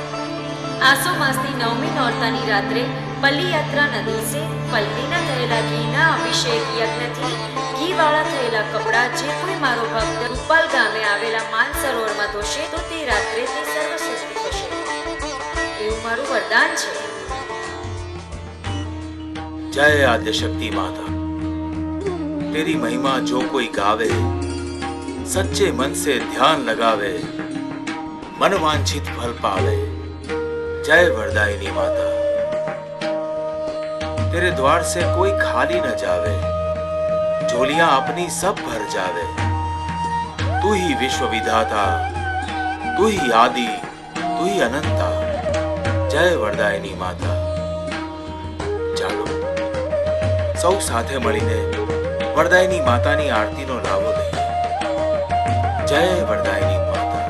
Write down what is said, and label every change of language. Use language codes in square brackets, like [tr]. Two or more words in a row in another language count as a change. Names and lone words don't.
[gu] આસો માસની 9મી નોરતાની રાત્રે પલ્લી યાત્રાના દિવસે પલ્લીના થયેલા ઘીના અભિષેક યજ્ઞથી ઘીવાળા થયેલા કપડાં જે કોઈ મારો ભક્ત રૂપાલ ગામે આવેલા માન સરોવરમાં ધોશે તો તે રાત્રે તે સર્વ શુદ્ધ થશે. એવું મારું વરદાન છે. [hi] जय आद्य शक्ति माता, तेरी महिमा जो कोई गावे, सच्चे मन से ध्यान लगावे, मन वांछित फल पावे. जय वरदायिनी माता, तेरे द्वार से कोई खाली न जावे, झोलियां अपनी सब भर जावे. तू ही विश्व विधाता, तू ही आदि, तू ही अनंता. जय वरदायिनी माता. [gu] ચાલો સૌ સાથે મળીને વરદાયિની માતાની આરતીનો લાવો લઈએ. જય વરદાયિની માતા.